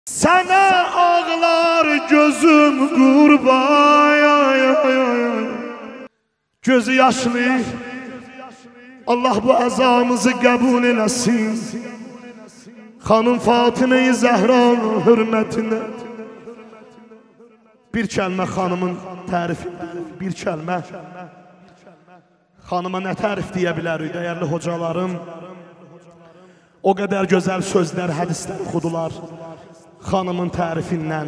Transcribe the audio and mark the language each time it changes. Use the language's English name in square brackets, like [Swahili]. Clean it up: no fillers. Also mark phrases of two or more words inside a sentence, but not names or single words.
[Turkish] Sana ağlar gözüm kurban, gözü yaşlı. [Azerbaijani] Allah bu azamızı kabul eləsin. Xanım Fatime-i Zəhra hürmetine. Bir kəlmə xanımın tərifidir, bir kəlmə. Xanıma nə tərif deyə bilərik, dəyərli hocalarım? O qədər gözəl sözlər, hədislər oxudular xanımın tərifindən.